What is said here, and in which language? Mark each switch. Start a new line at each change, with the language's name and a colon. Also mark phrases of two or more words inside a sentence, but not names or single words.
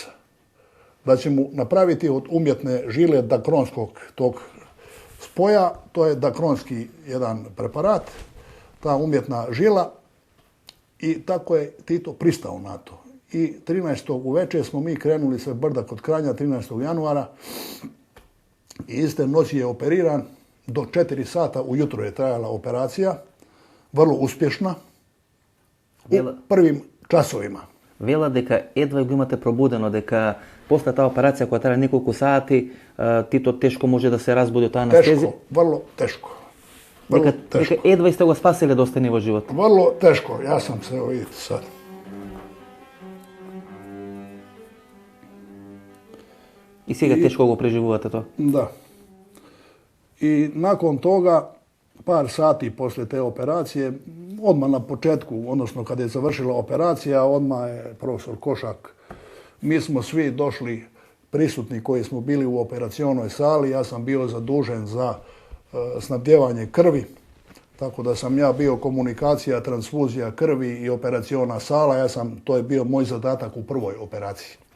Bosnian: Da će mu napraviti od umjetne žile dakronskog tog spoja, to je dakronski jedan preparat, ta umjetna žila, i tako je Tito pristao na to. I 13. uveče smo mi krenuli sve brda kod Kranja, 13. januara, i iste noći je operiran, do 4 sata ujutro je trajala operacija, vrlo uspješna, u prvim časovima.
Macedonian: Вела дека едва го имате пробудено, дека после таа операција која трае неколку сати, Тито тешко може да се разбуди од таа анестезија. Тешко,
Bosnian: vrlo teško.
Macedonian: Дека едва сте го спасиле да остане во живот.
Bosnian: Vrlo teško, ja sam se, evo vidite sad.
Macedonian: И сега тешко го преживувате тоа?
Bosnian: Da. I nakon toga, par sati poslije te operacije, odmah na početku, odnosno kada je završila operacija, odmah je profesor Košak, mi smo svi došli prisutni koji smo bili u operacionoj sali, ja sam bio zadužen za snabdjevanje krvi, tako da sam ja bio komunikacija, transfuzija krvi i operaciona sala, to je bio moj zadatak u prvoj operaciji.